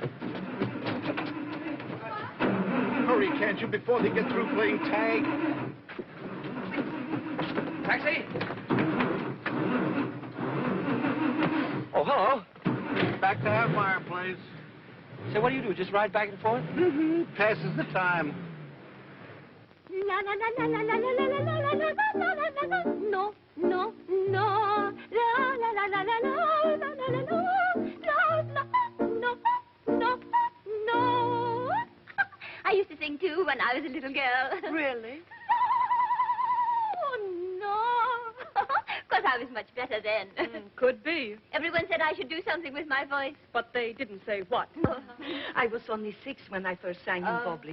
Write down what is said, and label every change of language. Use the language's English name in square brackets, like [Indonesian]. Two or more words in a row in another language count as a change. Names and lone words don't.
[English] Hurry, can't you, before they get through playing tag? Taxi? Oh, hello. Back to our fireplace. Say, what do you do? Just ride back and forth? Mm-hmm. Passes the time. La la la la la la la la la la la la la la. No, no, no. La la la la la la la la la la. No, no, no, no. I used to sing too when I was a little girl. Really? Oh no. Because I was much better then. Could be. Everyone said I should do something with my voice. But they didn't say what. I was only 6 when I first sang in public.